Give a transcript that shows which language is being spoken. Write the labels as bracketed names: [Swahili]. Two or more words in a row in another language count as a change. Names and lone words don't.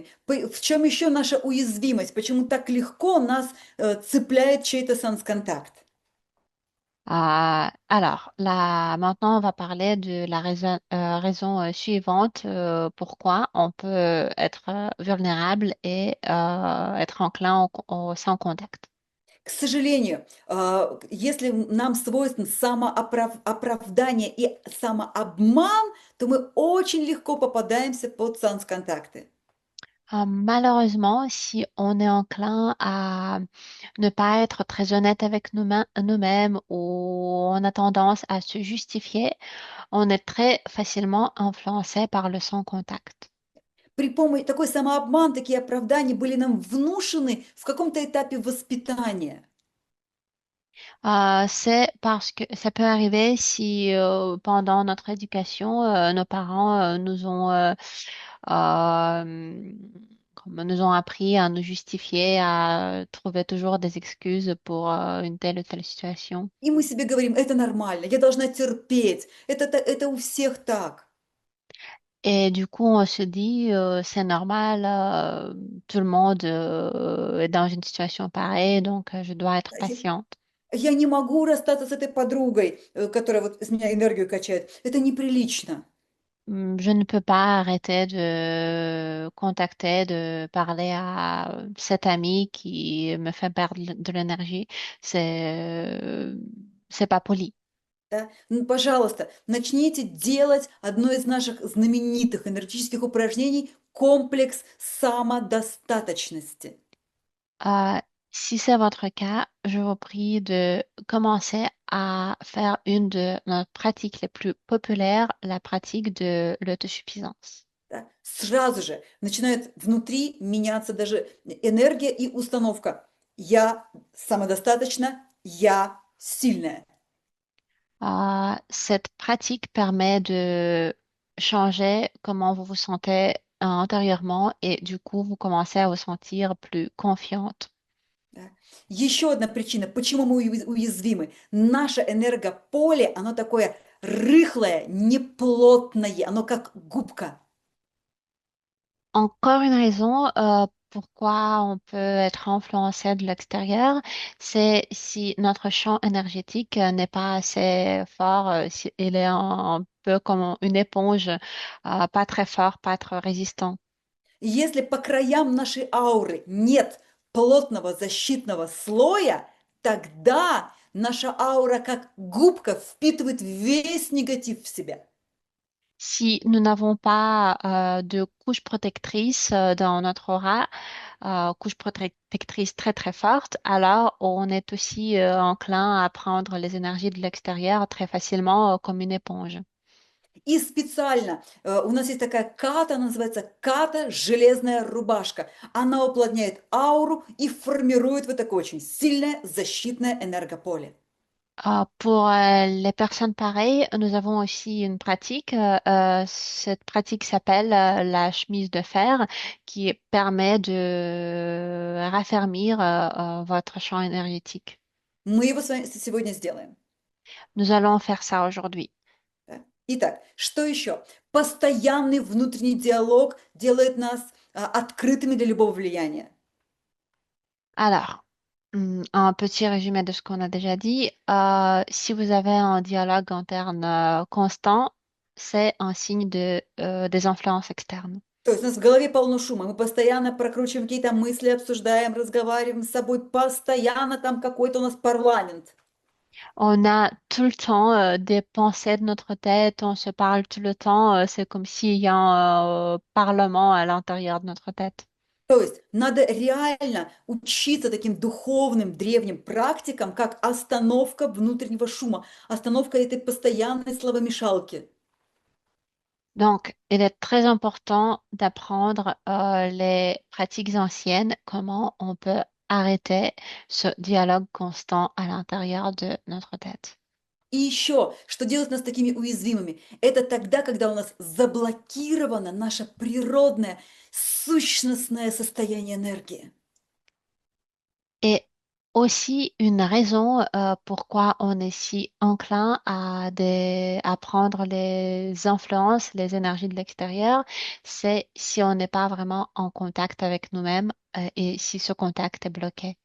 [Russian] В чем еще наша уязвимость? Почему так легко нас цепляет чей-то санс-контакт? [French] Alors, là, maintenant, on va parler de la raison suivante pourquoi on peut être vulnérable et être enclin sans contact. [Russian] К сожалению, если нам свойствен самооправдание и самообман, то мы очень легко попадаемся под санс-контакты. [French] Malheureusement, si on est enclin à ne pas être très honnête avec nous-mêmes ou on a tendance à se justifier, on est très facilement influencé par le sans contact. [Russian] При помощи такой самообман, такие оправдания были нам внушены в каком-то этапе воспитания. [French] C'est parce que ça peut arriver si pendant notre éducation, nos parents euh, nous ont appris à nous justifier, à trouver toujours des excuses pour une telle ou telle situation. [Russian] И мы себе говорим, это нормально, я должна терпеть, это у всех так. [French] Et du coup, on se dit, c'est normal, tout le monde est dans une situation pareille, donc je dois être patiente. [Russian] Я не могу расстаться с этой подругой, которая вот с меня энергию качает. Это неприлично. [French] Je ne peux pas arrêter de contacter, de parler à cet ami qui me fait perdre de l'énergie. C'est pas poli. [Russian] Да? Ну, пожалуйста, начните делать одно из наших знаменитых энергетических упражнений — комплекс самодостаточности. [French] Si c'est votre cas, je vous prie de commencer à faire une de nos pratiques les plus populaires, la pratique de l'autosuffisance. [Russian] Да? Сразу же начинает внутри меняться даже энергия и установка. Я самодостаточна, я сильная. [French] Cette pratique permet de changer comment vous vous sentez intérieurement et du coup, vous commencez à vous sentir plus confiante. [Russian] Да? Еще одна причина, почему мы уязвимы. Наше энергополе, оно такое рыхлое, неплотное, оно как губка. [French] Encore une raison pourquoi on peut être influencé de l'extérieur, c'est si notre champ énergétique n'est pas assez fort, si il est un peu comme une éponge, pas très fort, pas très résistant. [Russian] Если по краям нашей ауры нет плотного защитного слоя, тогда наша аура как губка впитывает весь негатив в себя. [French] Si nous n'avons pas de couche protectrice dans notre aura, couche protectrice très très forte, alors on est aussi enclin à prendre les énergies de l'extérieur très facilement comme une éponge. [Russian] И специально у нас есть такая ката, она называется ката «Железная рубашка». Она уплотняет ауру и формирует вот такое очень сильное защитное энергополе. [French] Pour les personnes pareilles, nous avons aussi une pratique. Cette pratique s'appelle la chemise de fer qui permet de raffermir votre champ énergétique. [Russian] Мы его с вами сегодня сделаем. [French] Nous allons faire ça aujourd'hui. [Russian] Да. Итак, что еще? Постоянный внутренний диалог делает нас открытыми для любого влияния. [French] Alors, un petit résumé de ce qu'on a déjà dit. Si vous avez un dialogue interne constant, c'est un signe des influences externes. [Russian] То есть у нас в голове полно шума, мы постоянно прокручиваем какие-то мысли, обсуждаем, разговариваем с собой, постоянно там какой-то у нас парламент. [French] On a tout le temps des pensées de notre tête, on se parle tout le temps, c'est comme s'il y a un parlement à l'intérieur de notre tête. [Russian] То есть надо реально учиться таким духовным древним практикам, как остановка внутреннего шума, остановка этой постоянной словомешалки. [French] Donc, il est très important d'apprendre les pratiques anciennes, comment on peut arrêter ce dialogue constant à l'intérieur de notre tête. [Russian] И еще, что делает нас такими уязвимыми? Это тогда, когда у нас заблокировано наше природное, сущностное состояние энергии. [French] Et aussi une raison pourquoi on est si enclin à prendre les influences, les énergies de l'extérieur, c'est si on n'est pas vraiment en contact avec nous-mêmes et si ce contact est bloqué.